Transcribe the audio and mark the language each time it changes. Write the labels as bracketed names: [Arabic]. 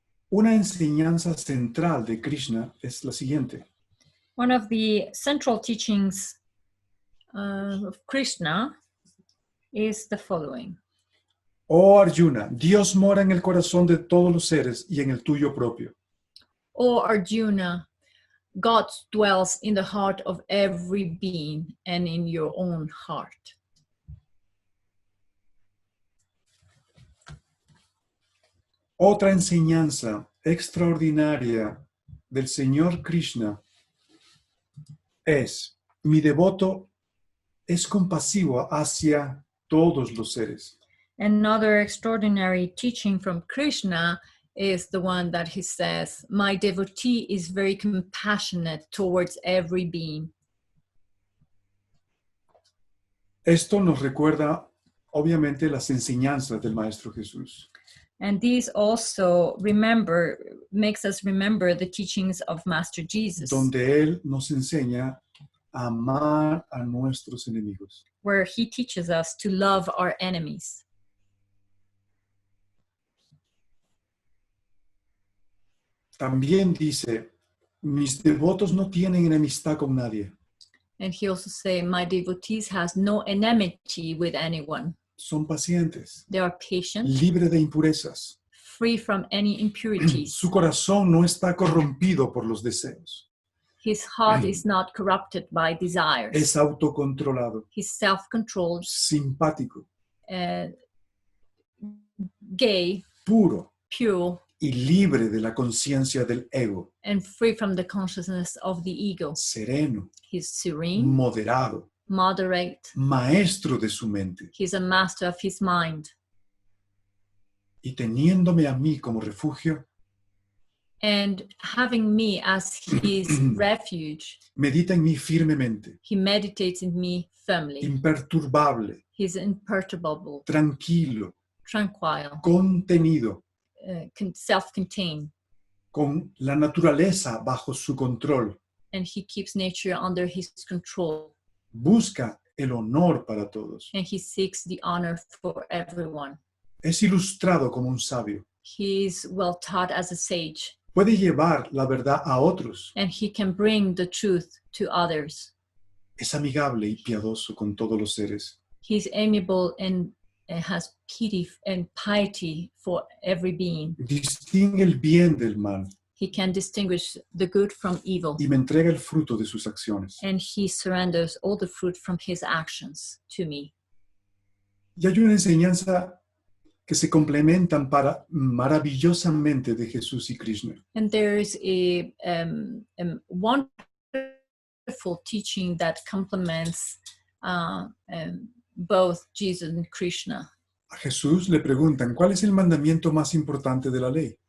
[Spanish] Una enseñanza central de Krishna es la siguiente. [English] One of the central teachings of Krishna is the following. [Spanish] Oh Arjuna, Dios mora en el corazón de todos los seres y en el tuyo propio. [English] O Arjuna, God dwells in the heart of every being and in your own heart. [Spanish] Otra enseñanza extraordinaria del Señor Krishna es, mi devoto es compasivo hacia todos los seres. [English] Another extraordinary teaching from Krishna is the one that he says, my devotee is very compassionate towards every being. [Spanish] Esto nos recuerda, obviamente, las enseñanzas del Maestro Jesús. [English] And this also makes us remember the teachings of Master Jesus, [Spanish] Donde Él nos enseña a amar a nuestros enemigos. [English] where he teaches us to love our enemies. [Spanish] También dice, mis devotos no tienen enemistad con nadie. [English] And he also says, my devotees has no enmity with anyone. [Spanish] Son pacientes, [English] They are patient, [Spanish] libres de impurezas. [English] free from any impurities. [Spanish] Su corazón no está corrompido por los deseos. [English] His heart is not corrupted by desires. [Spanish] Es autocontrolado, [English] He's self-controlled, [Spanish] simpático, [English] gay, [Spanish] puro [English] pure, [Spanish] y libre de la conciencia del ego. [English] and free from the consciousness of the ego. [Spanish] Sereno, [English] He's serene, [Spanish] moderado, [English] moderate. [Spanish] maestro de su mente. [English] He's a master of his mind. [Spanish] Y teniéndome a mí como refugio, [English] And having me as his refuge, [Spanish] medita en mí firmemente, [English] he meditates in me firmly. [Spanish] imperturbable, [English] He's imperturbable, [Spanish] tranquilo, [English] tranquil, [Spanish] contenido, [English] self-contained, [Spanish] con la naturaleza bajo su control. [English] and he keeps nature under his control, [Spanish] Busca el honor para todos. [English] and he seeks the honor for everyone. [Spanish] Es ilustrado como un sabio. [English] He is well taught as a sage, [Spanish] Puede llevar la verdad a otros. [English] and he can bring the truth to others. [Spanish] Es amigable y piadoso con todos los seres. [English] He's amiable and has pity and piety for every being. [Spanish] Distingue el bien del mal [English] He can distinguish the good from evil, [Spanish] y me entrega el fruto de sus acciones. [English] and he surrenders all the fruit from his actions to me. [Spanish] Y hay una enseñanza que se complementan maravillosamente de Jesús y Krishna. [English] And there is a wonderful teaching that complements both Jesus and Krishna. [Spanish] A Jesús le preguntan, ¿cuál es el mandamiento más importante de la ley?